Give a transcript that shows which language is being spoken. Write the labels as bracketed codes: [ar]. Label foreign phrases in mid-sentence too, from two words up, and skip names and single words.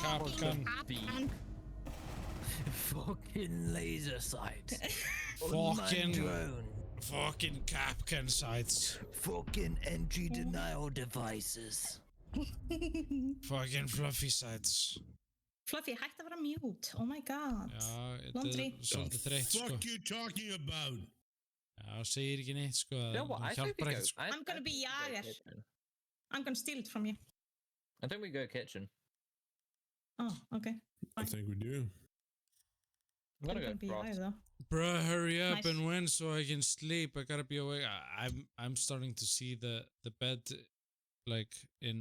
[en] Capcan. Fucking laser sights. Fucking Capcan sites. Fucking entry denial devices. Fucking fluffy sites. Fluffy, [is] hætti að vera mute. [en] Oh my god. [is] Já, þetta [en] Laundry. [is] er svolítið þreytt sko. [en] Fuck you talking about? [is] Já, segir ekki neitt sko. [en] You know what? I [is] Það [en] think we [is] hjálpar [en] go. [is] ekkert sko. [en] I'm gonna be Jager. kitchen. I'm gonna steal it from you. I think we go kitchen. Oh, okay. I think we do. I'm gonna I'm go gonna be Jager frost. though. Bruh, hurry up Nice. and win so I can sleep. I gotta be awake. I'm starting to see the bed like in